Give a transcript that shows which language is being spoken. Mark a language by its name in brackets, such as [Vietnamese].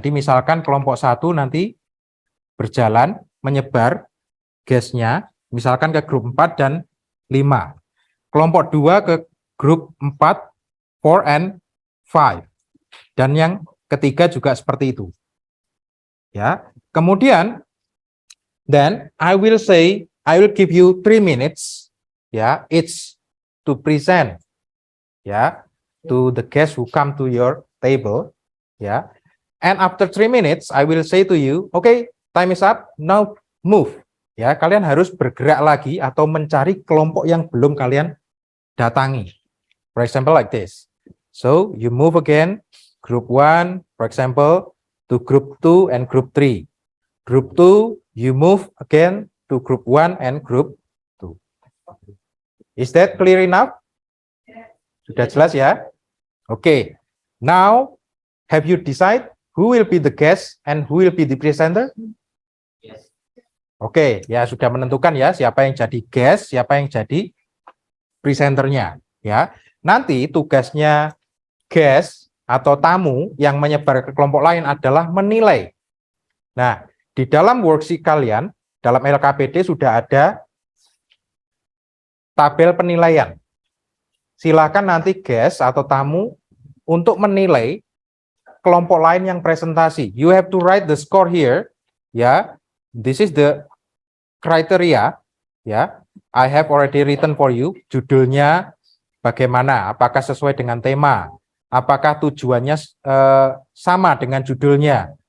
[Indonesian] Jadi misalkan kelompok 1 nanti berjalan menyebar guestnya, misalkan ke grup 4 dan 5. Kelompok 2 ke grup 4, 4 and 5. Dan yang ketiga juga seperti itu. Ya. [English] Kemudian then I will give you 3 minutes, ya, each to present, ya, to the guests who come to your table, ya. And after 3 minutes I will say to you, okay, time is up, now move. [Indonesian] Ya, kalian harus bergerak lagi atau mencari kelompok yang belum kalian datangi. [English] For example, like this. So, you move again, group 1, for example, to group 2 and group 3. Group 2, you move again to group 1 and group 2. Is that clear enough? [Indonesian] Sudah jelas ya? [English] Okay. Now, have you decided who will be the guest and who will be the presenter? [Indonesian] Oke, ya sudah menentukan ya siapa yang jadi guest, siapa yang jadi presenternya, ya. Nanti tugasnya guest atau tamu yang menyebar ke kelompok lain adalah menilai. Nah, di dalam worksheet kalian, dalam LKPD sudah ada tabel penilaian. Silakan nanti guest atau tamu untuk menilai kelompok lain yang presentasi. [English] You have to write the score here. Ya, this is the criteria. Ya, I have already written for you. [Indonesian] Judulnya bagaimana? Apakah sesuai dengan tema? Apakah tujuannya sama dengan judulnya?